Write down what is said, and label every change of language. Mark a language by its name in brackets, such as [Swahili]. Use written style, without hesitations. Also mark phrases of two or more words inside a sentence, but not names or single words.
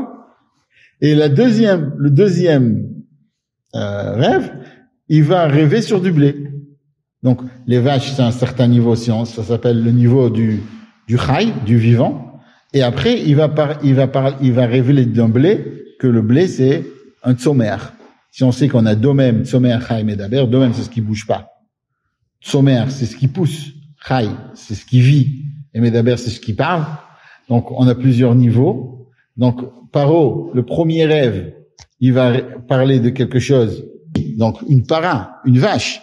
[French] Et le deuxième rêve, il va rêver sur du blé. Donc, les vaches, c'est un certain niveau, ça s'appelle le niveau du chai, du vivant. Et après, il va révéler d'un blé que le blé, c'est un tsomer. Si on sait qu'on a [Hebrew] דומם צומח חי מדבר דומם, [French] c'est ce qui bouge pas. Tsomer, c'est ce qui pousse. Chai, c'est ce qui vit. Et medaber, c'est ce qui parle. Donc, on a plusieurs niveaux. Donc, Paro, le premier rêve, il va parler de quelque chose. Donc, une vache.